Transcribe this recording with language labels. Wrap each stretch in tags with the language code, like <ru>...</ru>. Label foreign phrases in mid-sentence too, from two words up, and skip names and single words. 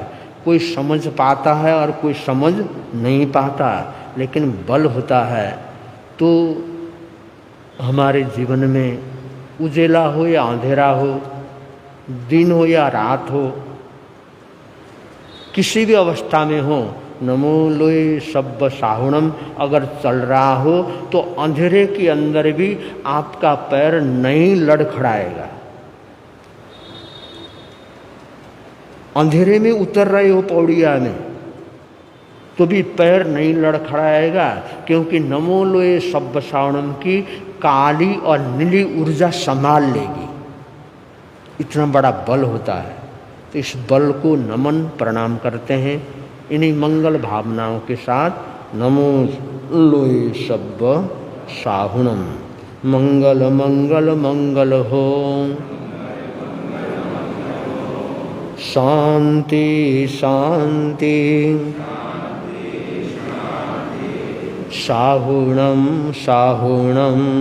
<hi>कोई समझ पाता है और कोई समझ नहीं पाता, लेकिन बल होता है। तो हमारे जीवन में उजेला हो या अंधेरा हो, दिन हो या रात हो, किसी भी अवस्था में हो,</hi> <pra>नमो लोए सब्ब साहुणम</pra> <hi>अगर चल रहा हो तो अंधेरे के अंदर भी आपका पैर नहीं लड़खड़ाएगा। अंधेरे में उतर रहे हो पौड़िया में तो भी पैर नहीं लड़खड़ाएगा, क्योंकि</hi> <pra>नमो लोए सब्ब साहुणम</pra> <hi>की काली और नीली ऊर्जा संभाल लेगी। इतना बड़ा बल होता है। तो इस बल को नमन प्रणाम करते हैं इन्हीं मंगल भावनाओं के साथ।</hi> <pra>नमो लोए सब्ब साहुणम।</pra> <hi>मंगल मंगल मंगल हो। शांति शांति।</hi> <pra>साहुणम साहुणम।</pra>